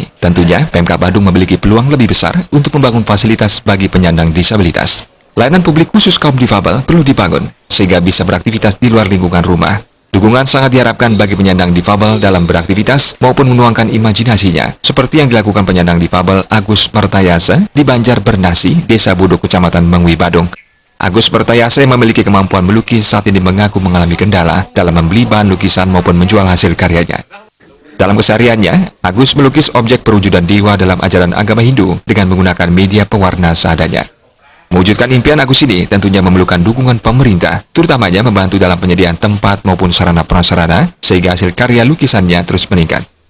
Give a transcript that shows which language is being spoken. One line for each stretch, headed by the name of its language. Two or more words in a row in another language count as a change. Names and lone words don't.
Indonesian: Tentunya, Pemkab Badung memiliki peluang lebih besar untuk membangun fasilitas bagi penyandang disabilitas. Layanan publik khusus kaum difabel perlu dibangun, sehingga bisa beraktivitas di luar lingkungan rumah. Dukungan sangat diharapkan bagi penyandang difabel dalam beraktivitas maupun menuangkan imajinasinya, seperti yang dilakukan penyandang difabel Agus Mertayasa di Banjar Bernasi, Desa Buduk, Kecamatan Mengwi, Badung. Agus Mertayasa yang memiliki kemampuan melukis saat ini mengaku mengalami kendala dalam membeli bahan lukisan maupun menjual hasil karyanya. Dalam kesehariannya, Agus melukis objek perwujudan dewa dalam ajaran agama Hindu dengan menggunakan media pewarna seadanya. Mewujudkan impian Agus ini tentunya memerlukan dukungan pemerintah, terutamanya membantu dalam penyediaan tempat maupun sarana prasarana, sehingga hasil karya lukisannya terus meningkat.